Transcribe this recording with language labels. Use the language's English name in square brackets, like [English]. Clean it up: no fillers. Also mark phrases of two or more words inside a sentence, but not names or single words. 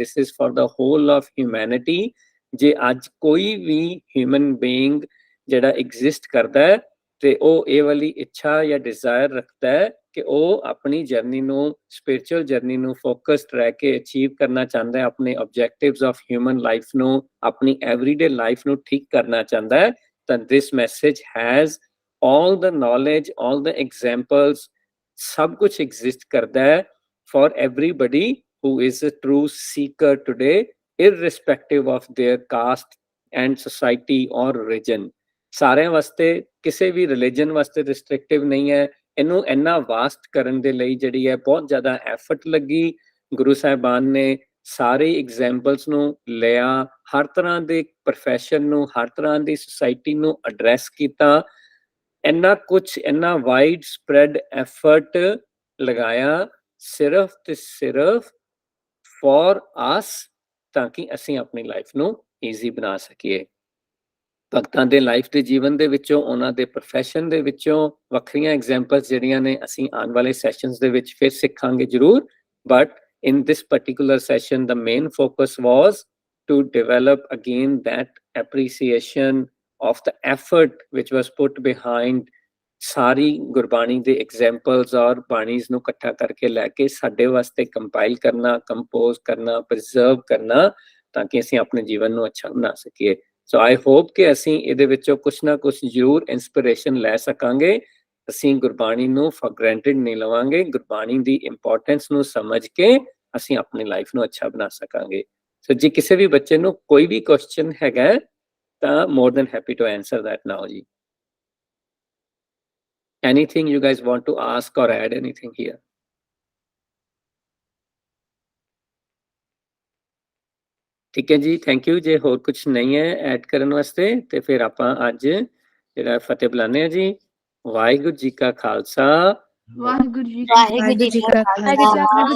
[English] this is for the whole of humanity. [Punjabi] ਜੇ ਅੱਜ ਕੋਈ ਵੀ [English] human being [Punjabi] ਜਿਹੜਾ ਐਗਜ਼ਿਸਟ ਕਰਦਾ ਹੈ ਤੇ ਉਹ ਇਹ ਵਾਲੀ ਇੱਛਾ ਜਾਂ ਡਿਜ਼ਾਇਰ ਰੱਖਦਾ ਹੈ ਕਿ ਉਹ ਆਪਣੀ ਜਰਨੀ ਨੂੰ, [English] spiritual journey [Punjabi] ਨੂੰ ਫੋਕਸਡ ਰਹਿ ਕੇ ਅਚੀਵ ਕਰਨਾ ਚਾਹੁੰਦਾ ਹੈ, ਆਪਣੇ [English] objectives of human life [Punjabi] ਨੂੰ, ਆਪਣੀ [English] everyday life [Punjabi] ਨੂੰ ਠੀਕ ਕਰਨਾ ਚਾਹੁੰਦਾ ਹੈ, ਤਾਂ [English] this message has all the knowledge, all the examples, [Punjabi] ਸਭ ਕੁਛ [English] exist [Punjabi] ਕਰਦਾ ਹੈ [English] for everybody who is a true seeker today, irrespective of their caste and society or religion। [Punjabi] ਸਾਰਿਆਂ ਵਾਸਤੇ, ਕਿਸੇ ਵੀ ਰਿਲੀਜਨ ਵਾਸਤੇ ਰਿਸਟ੍ਰਿਕਟਿਵ ਨਹੀਂ ਹੈ। ਇਹਨੂੰ ਇੰਨਾ ਵਾਸਟ ਕਰਨ ਦੇ ਲਈ ਜਿਹੜੀ ਹੈ ਬਹੁਤ ਜ਼ਿਆਦਾ ਐਫਰਟ ਲੱਗੀ। ਗੁਰੂ ਸਾਹਿਬਾਨ ਨੇ ਸਾਰੇ ਐਗਜ਼ਾਮਪਲਸ ਨੂੰ ਲਿਆ, ਹਰ ਤਰ੍ਹਾਂ ਦੇ ਪ੍ਰੋਫੈਸ਼ਨ ਨੂੰ, ਹਰ ਤਰ੍ਹਾਂ ਦੀ ਸੁਸਾਇਟੀ ਨੂੰ ਐਡਰੈਸ ਕੀਤਾ। ਇੰਨਾ ਕੁਛ, ਇੰਨਾ [English] wide spread effort [Punjabi] ਲਗਾਇਆ ਸਿਰਫ ਤੇ ਸਿਰਫ [English] for us, [Punjabi] ਤਾਂ ਕਿ ਅਸੀਂ ਆਪਣੀ ਲਾਈਫ ਨੂੰ ਈਜ਼ੀ ਬਣਾ ਸਕੀਏ। ਭਗਤਾਂ ਦੇ ਲਾਈਫ ਦੇ ਜੀਵਨ ਦੇ ਵਿੱਚੋਂ, ਉਹਨਾਂ ਦੇ ਪ੍ਰੋਫੈਸ਼ਨ ਦੇ ਵਿੱਚੋਂ ਵੱਖਰੀਆਂ ਐਗਜ਼ਾਮਪਲਸ ਜਿਹੜੀਆਂ ਨੇ ਅਸੀਂ ਆਉਣ ਵਾਲੇ ਸੈਸ਼ਨਸ ਦੇ ਵਿੱਚ ਫਿਰ ਸਿੱਖਾਂਗੇ ਜ਼ਰੂਰ। [English] but in this particular session the main focus was to develop again that appreciation of the effort which was put behind [Punjabi] ਸਾਰੀ ਗੁਰਬਾਣੀ ਦੇ ਐਗਜ਼ਾਮਪਲਸ ਔਰ ਬਾਣੀਜ਼ ਨੂੰ ਇਕੱਠਾ ਕਰਕੇ ਲੈ ਕੇ ਸਾਡੇ ਵਾਸਤੇ ਕੰਪਾਈਲ ਕਰਨਾ, ਕੰਪੋਜ਼ ਕਰਨਾ, ਪ੍ਰੀਜ਼ਰਵ ਕਰਨਾ, ਤਾਂ ਕਿ ਅਸੀਂ ਆਪਣੇ ਜੀਵਨ ਨੂੰ ਅੱਛਾ ਬਣਾ ਸਕੀਏ। [English] so I hope [Punjabi] ਕਿ ਅਸੀਂ ਇਹਦੇ ਵਿੱਚੋਂ ਕੁਛ ਨਾ ਕੁਛ ਜ਼ਰੂਰ ਇੰਸਪੀਰੇਸ਼ਨ ਲੈ ਸਕਾਂਗੇ। ਅਸੀਂ ਗੁਰਬਾਣੀ ਨੂੰ [English] for granted [Punjabi] ਨਹੀਂ ਲਵਾਂਗੇ, ਗੁਰਬਾਣੀ ਦੀ ਇੰਪੋਰਟੈਂਸ ਨੂੰ ਸਮਝ ਕੇ ਅਸੀਂ ਆਪਣੀ ਲਾਈਫ ਨੂੰ ਅੱਛਾ ਬਣਾ ਸਕਾਂਗੇ। ਸੋ ਜੇ ਕਿਸੇ ਵੀ ਬੱਚੇ ਨੂੰ ਕੋਈ ਵੀ ਕੁਐਸਚਨ ਹੈਗਾ ਹੈ, ਤਾਂ [English] more than happy to answer that now [Punjabi] ਜੀ। [English] Anything you guys want to ask or add anything here? [Punjabi] ਠੀਕ ਹੈ ਜੀ, [English] thank you. [Punjabi] ਜੇ ਹੋਰ ਕੁਝ ਨਹੀਂ ਹੈ ਐਡ ਕਰਨ ਵਾਸਤੇ ਤੇ ਫਿਰ ਆਪਾਂ ਅੱਜ ਜਿਹੜਾ ਫਤਿਹ ਬੁਲਾਉਂਦੇ ਹਾਂ ਜੀ। ਵਾਹਿਗੁਰੂ ਜੀ ਕਾ ਖਾਲਸਾ, ਵਾਹਿਗੁਰੂ ਜੀ ਵਾਹਿਗੁਰੂ ਜੀ ਕਾ